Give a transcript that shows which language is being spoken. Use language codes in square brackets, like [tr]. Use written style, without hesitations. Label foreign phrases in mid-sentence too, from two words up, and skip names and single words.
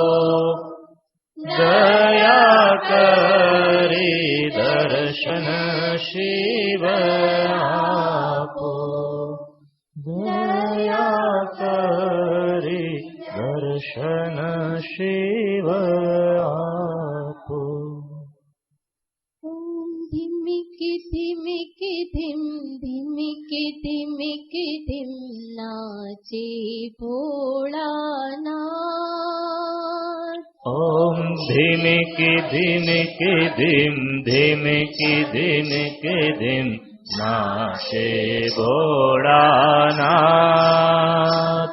[gu] દયા કરી દર્શન શિવ આપો દયા કરી દર્શન શિવ આપો [hi] धिमिकी धिमिकी धिम धिमिकी धिमिकी धिम नाचे भोलानाथ ओम धीमिकी धीमिकी धीम धीमिकी धीमिकी धीम नाचे भोलानाथ